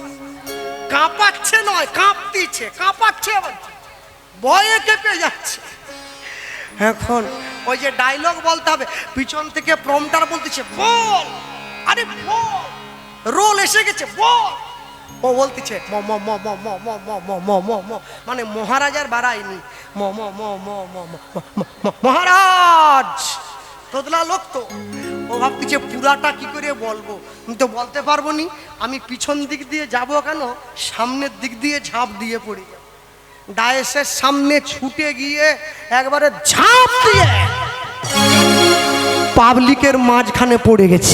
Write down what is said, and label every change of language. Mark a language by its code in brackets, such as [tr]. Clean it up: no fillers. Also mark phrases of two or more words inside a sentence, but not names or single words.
[bn] কাঁপাচ্ছে নয়, কাঁপতিছে, কাঁপাচ্ছে, ভয়ে কেঁপে যাচ্ছে। এখন ওই যে ডায়লগ বলতে হবে, পিছন থেকে প্রম্পটার বলতেছে বল, আরে বল, রোল এসে গেছে বল। ও বলতেছে ম ম ম ম ম ম ম ম ম ম ম, মানে মহারাজার বাড়ায়নি, ম ম ম ম ম ম মহারাজ। তোদলা লোক তো, ও ভাবতেছে পুরাটা কি করে বলবো, আমি তো বলতে পারবো নি। আমি পিছন দিক দিয়ে যাব কেন, সামনের দিক দিয়ে ঝাঁপ দিয়ে পড়ি। ডায়েসের সামনে ছুটে গিয়ে একবারে ঝাঁপ দিয়ে পাবলিকের মাঝখানে পড়ে গেছি।